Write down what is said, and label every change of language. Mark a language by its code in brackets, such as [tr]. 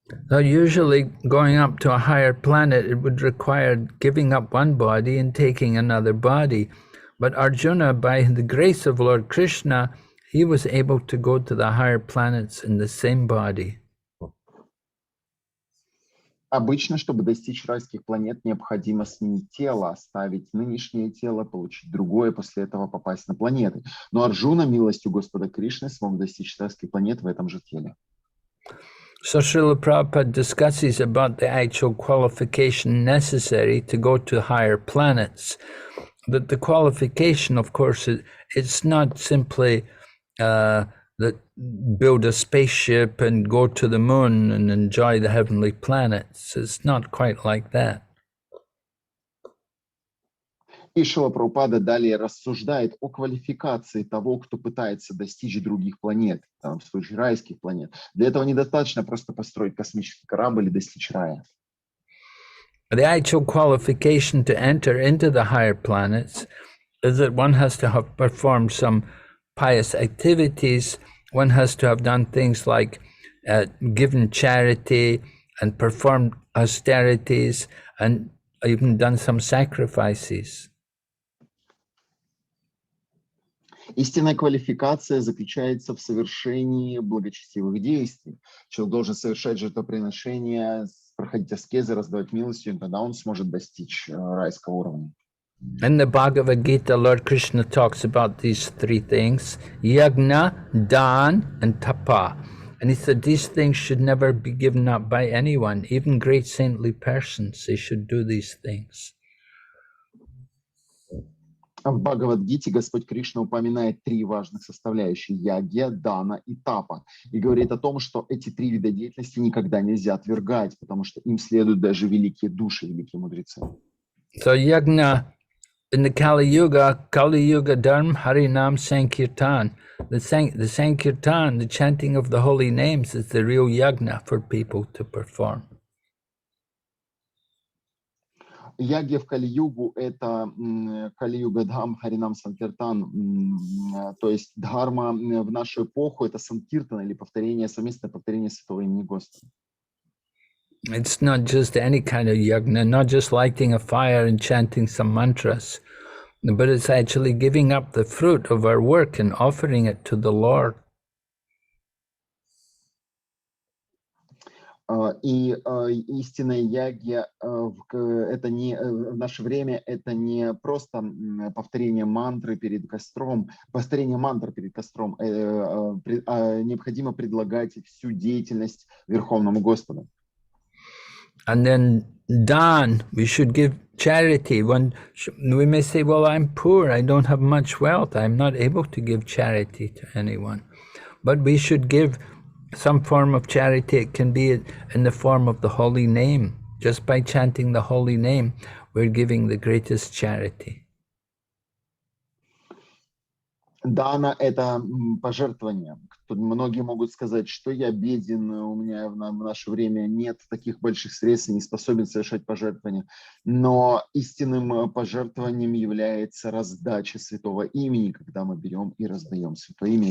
[en] Now, usually going up to a higher planet, it would require giving up one body and taking another body. But Arjuna, by the grace of Lord Krishna, he was able to go to the higher planets in the same body. [ru] Обычно, чтобы достичь райских планет, необходимо сменить тело, оставить нынешнее тело, получить другое, после этого попасть на планеты. Но Арджуна, милостью Господа Кришны, смог достичь райских планет в этом же теле. [en] So Srila Prabhupada discusses about the actual qualification necessary to go to higher planets. That the qualification, of course, it's not simply that build a spaceship and go to the moon and enjoy the heavenly planets. It's not quite like that. [ru] И Шрила Прабхупада далее рассуждает о квалификации того, кто пытается достичь других планет, в случае райских планет. Для этого недостаточно просто построить космический корабль и достичь рая. [en] The actual qualification to enter into the higher planets is that one has to have performed some pious activities. One has to have done things like given charity and performed austerities and even done some sacrifices. [ru] Истинная квалификация заключается в совершении благочестивых действий. Человек должен совершать жертвоприношения, проходить аскезы, раздавать милостью, и тогда он сможет достичь райского уровня. [en] In the Bhagavad Gita, Lord Krishna talks about these three things: yagna, dan, and tapa. And he said these things should never be given up by anyone, even great saintly persons. They should do these things. [ru] В Бхагавад-гите Господь Кришна упоминает три важных составляющих: ягья, дана и тапа. И говорит о том, что эти три вида деятельности никогда нельзя отвергать, потому что им следуют даже великие души, великие мудрецы. [en] So yagna in the Kali Yuga Dharma Harinam Sankirtan. The Sankirtan, the chanting of the holy names, is the real yagna for people to perform. [ru] Яги в Кали-югу — это Кали-юга Дхам Харинам Санкиртан, то есть дхарма в нашу эпоху — это санкиртан или совместное повторение святого имени Господа. [en] It's not just any kind of yagna, not just lighting a fire and chanting some mantras, but it's actually giving up the fruit of our work and offering it to the Lord. [ru] И истинная ягья это не в наше время, это не просто повторение мантры перед костром, повторение мантр перед костром, необходимо предлагать всю деятельность Верховному Господу. [en] And then dan, we should give charity. We may say, well, I'm poor, I don't have much wealth, I'm not able to give charity to anyone. But we should give some form of charity. It can be in the form of the holy name. Just by chanting the holy name, we're giving the greatest charity. [ru] Дана — это пожертвование. Многие могут сказать, что я беден, у меня в наше время нет таких больших средств, не способен совершать пожертвования. Но истинным пожертвованием является раздача святого имени, когда мы берем и раздаем святое имя.